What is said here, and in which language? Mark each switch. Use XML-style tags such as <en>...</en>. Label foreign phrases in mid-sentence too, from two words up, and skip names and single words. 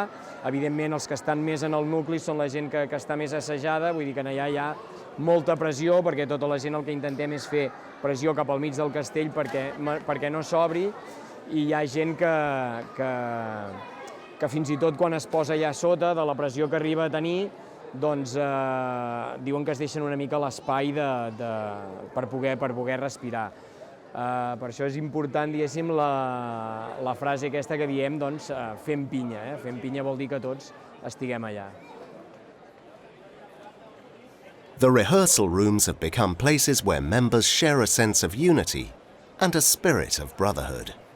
<ca>Evidentment, els que estan més en el nucli són la gent que està més assajada, vull dir que allà hi ha molta pressió, perquè tota la gent el que intentem és fer pressió cap al mig del castell perquè no s'obri, i hi ha gent que fins i tot quan es posa allà sota, de la pressió que arriba a tenir, doncs diuen que es deixen una mica l'espai per poder respirar. Per això és important, diguéssim, la frase aquesta que diem, doncs, fem pinya. Fem pinya vol dir que tots estiguem allà.</ca> <en>The rehearsal rooms have become places where members share a sense of unity and a spirit of brotherhood.</en>